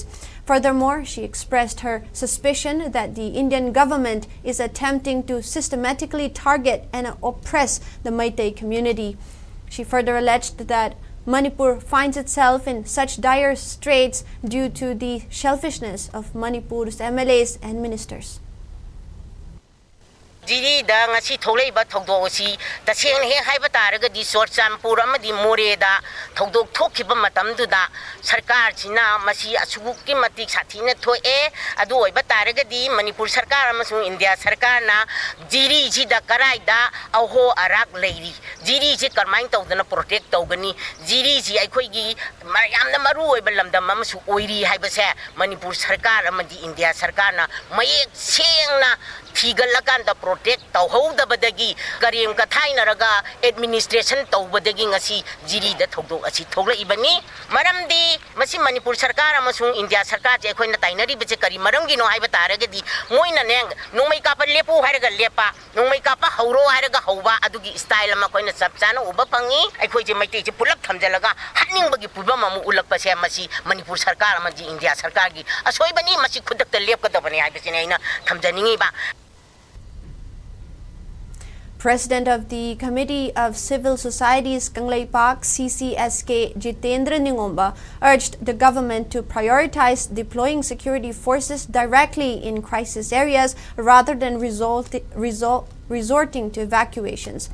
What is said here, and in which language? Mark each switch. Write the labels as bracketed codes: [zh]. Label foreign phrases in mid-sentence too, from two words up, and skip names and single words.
[en] Furthermore, she expressed her suspicion that the Indian government is attempting to systematically target and oppress the Meitei community. She further alleged that Manipur finds itself in such dire straits due to the selfishness of Manipur's MLAs and ministers. [mni] Jirida ngasi tholeba thogdo si taseng he haiba taraga di Sorchampur amadi Moreda thogdok thokhiba matamduda sarkar china masi asugukki matik sathina thoe adu oiba taraga di Manipur sarkar amasung India sarkar na jiri ji da karai da aho arak leiri jiri ji karmain tawdana protect tawgani jiri ji aikhoi gi yamna maru oiba lamdam amasu oiri haiba se Manipur sarkar amadi India sarkar na mayek sengna Tigalakanda protect tauhodabadagi karim kathainaraga administration tawbadagi ngasi jiri da thogdok asi thogla ibani maramdi masi Manipur sarkar amasung India sarkar je khoina tainari beche kari maramgi no haiba taragadi moina neng nongmai kapa lepu haraga lepa nongmai kapa hauro haraga hauba adugi style ama khoina sapchana uba pangi aikhoi je maitei je pulak thamjalaga haningbagi puba mamu ulakpa se masi Manipur sarkar amaji India sarkar gi asoi bani masi khudak ta lep kada bani haiba sinaina thamjaningi ba. [en] President of the Committee of Civil Societies Kangleipak CCSK Jitendra Ningomba urged the government to prioritize deploying security forces directly in crisis areas rather than resorting to evacuations.